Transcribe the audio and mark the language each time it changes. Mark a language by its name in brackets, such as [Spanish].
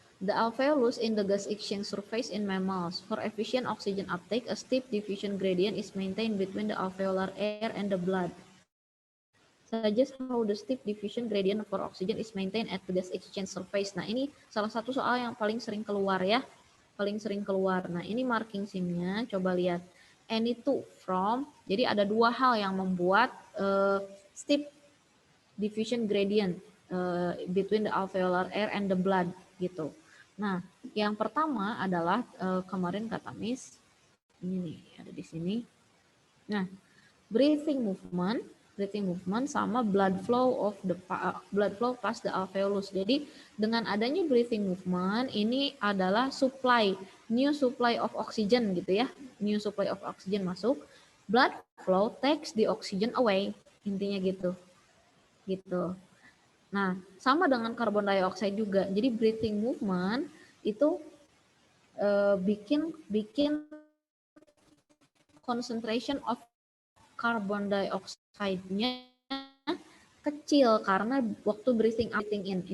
[English] The alveolus in the gas exchange surface in mammals. For efficient oxygen uptake, a steep diffusion gradient is maintained between the alveolar air and the blood. Suggest how the steep diffusion gradient for oxygen is maintained at the gas exchange surface. [Indonesian] Nah, ini salah satu soal yang paling sering keluar ya. Paling sering keluar. Nah, ini marking sim-nya. Coba lihat. [English] Any two from. [Indonesian] Jadi ada dua hal yang membuat [English] steep diffusion gradient between the alveolar air and the blood [Indonesian] gitu. Nah, yang pertama adalah kemarin kata Miss, ini nih ada di sini. [English] Nah, breathing movement sama blood flow past the alveolus. [Indonesian] Jadi dengan adanya breathing movement ini adalah [English] new supply of oxygen [Indonesian] gitu ya. [English] New supply of oxygen masuk, blood flow takes the oxygen away. [Indonesian] Intinya gitu. Gitu. Nah, sama dengan carbon dioxide juga. Jadi breathing movement itu bikin [English] concentration of carbon dioxide-nya [Indonesian] kecil karena waktu [English] breathing in.